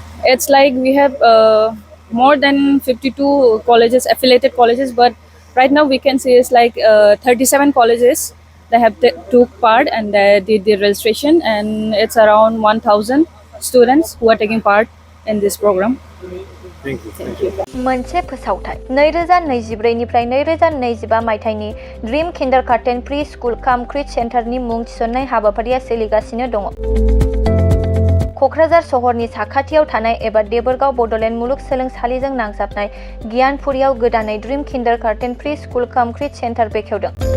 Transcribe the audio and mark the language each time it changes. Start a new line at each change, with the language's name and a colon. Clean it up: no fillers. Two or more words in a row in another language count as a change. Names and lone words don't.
English: It's like we have more than 52 colleges, affiliated colleges, but right now we can see it's like 37 colleges that have took part and they did the registration, and it's around 1,000 students who are taking part in this program. Thank you. Thank you.
Bodo: मोनसे फोसावथाय 2024 निफ्राय 2025 मायथाइनि ड्रीम किन्डारगार्टेन प्रि स्कुल काम क्रिट सेन्टारनि मुं थिसननाय हाबाफारिया सोलिगासिनो दङ। क'क्राझार सहरनि साखाथियाव थानाय एबा देबोरगाव बड'लेण्ड मुलुगसोलोंसालिजों नांजाबनाय गियानपुरियाव गोदानै ड्रीम किन्डारगार्टेन प्रि स्कुल काम क्रिट सेन्टार बेखेवदों।